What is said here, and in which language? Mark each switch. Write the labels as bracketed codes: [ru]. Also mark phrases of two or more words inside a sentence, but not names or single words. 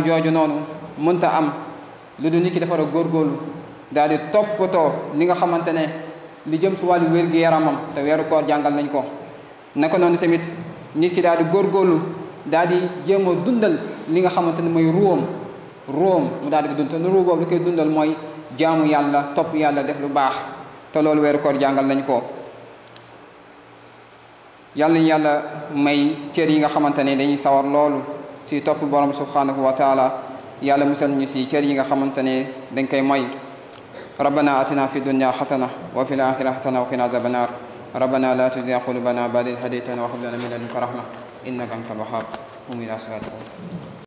[wo] jooju noonu mënta am lu dul nit ki dafa war a góorgóorlu daal di toppatoo li nga xamante ne li jëm si wàllu wér-gi-yaramam te weeru koor jàngal nañ ko naka noonu tamit nit ki daal di góorgóorlu daal di jéem a dundal li nga xamante ne mooy ruum mu daal di ko dund te ruu boobu li koy dundal mooy jaamu yàlla topp yàlla def lu baax te loolu weeru koor jàngal nañ ko yàlla may cër yi nga xamante ne dañuy sawar loolu si topp borom [ar] سبحانه وتعالى [wo] yàlla musal ñu si cër yi nga xamante ne dañ koy moy [ar] ربنا آتنا في الدنيا حسنة وفي الآخرة حسنة وقنا عذاب النار ربنا لا تزغ قلوبنا بعد إذ هديتنا وهب لنا من لدنك رحمة إنك أنت الوهاب قم إلى صلاتكم